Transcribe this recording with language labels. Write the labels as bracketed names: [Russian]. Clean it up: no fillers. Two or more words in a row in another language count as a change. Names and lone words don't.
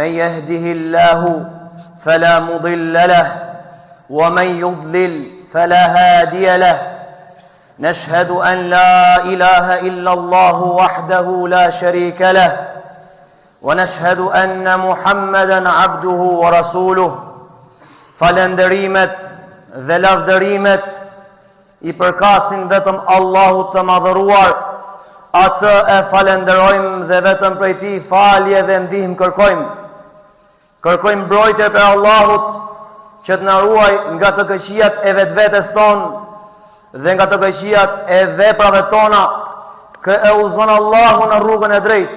[Arabic] يهده الله فلا مضل له ومن يضلل فلا هادي له نشهد أن لا إله إلا الله وحده لا شريك له ونشهد أن محمدا عبده ورسوله [Albanian] falënderimet dhe lavdërimet I përkasin vetëm Allahut të madhëruar, atë e falenderojmë dhe vetëm prej Tij falje dhe ndihmë kërkojmë. Kërkojmë mbrojtje për Allahut që të na ruaj nga të këqijat e vetvetes tonë dhe nga të këqijat e veprave tona, kë e udhëzon Allahu në rrugën e drejtë.